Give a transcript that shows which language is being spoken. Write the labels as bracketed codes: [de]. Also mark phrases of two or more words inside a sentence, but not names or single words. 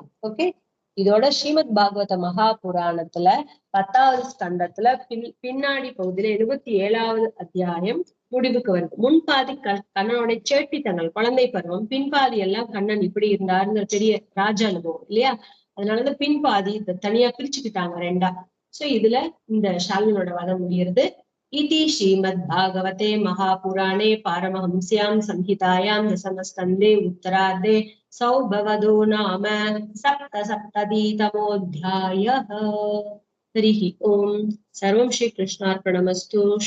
[ta] ஓகே, இதோட ஸ்ரீமத் பாகவத மகா புராணத்துல 10வது ஸ்கந்தத்துல பின்னாடி பகுதியில 27வது அத்தியாயம் முடிவுக்கு வருது. முன்பாதி கண்ணனோட சேட்டித்தனல் குழந்தை பருவம், பின்பாதி எல்லாம் கண்ணன் இப்படி இருந்தாருங்கிற பெரிய ராஜ அனுபவம் இல்லையா? அதனாலதான் பின்பாதி தனியா பிரிச்சுக்கிட்டாங்க 2ஆ. சோ இதுல இந்த ஷால்வனோட வதம் முடியுது. [sa] इति श्रीमद्भागवते महापुराणे पारमहंस्यां संहितायां दशमस्कन्धे उत्तरार्धे सौभवदो नाम सप्तसप्ततितमोऽध्यायः। हरिः ओम्। सर्वं श्रीकृष्णार्पणमस्तु।